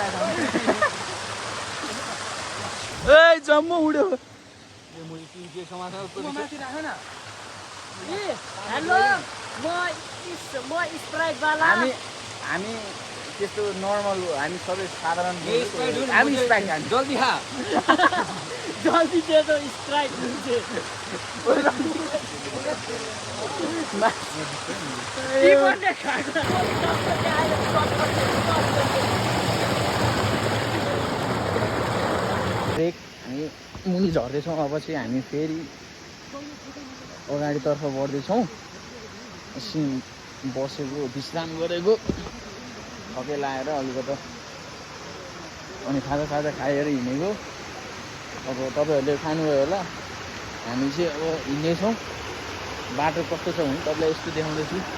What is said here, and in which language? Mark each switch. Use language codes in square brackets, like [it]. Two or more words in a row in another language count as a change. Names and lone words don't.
[ne] ए जम्मू उड्यो हेलो म स्प्राइट वाला हामी त्यस्तो नर्मल हो हामी सबै साधारण हामी स्प्राइट खान्छ [hi] जल्दी खा जल्दी दे दो स्प्राइट मुझे [ne] ब्रेक हामी मुनि झर्दैछौँ अब चाहिँ हामी फेरि अगाडितर्फ बढ्दैछौँ एकछिन बसेको विश्राम गरेको थके लाएर अलिकति अनि खाजा खाएर हिँडेको अब तपाईँहरूले खानुभयो होला हामी चाहिँ अब हिँड्नेछौँ बाटो कस्तो छ भने तपाईँलाई यस्तो देखाउँदैछु।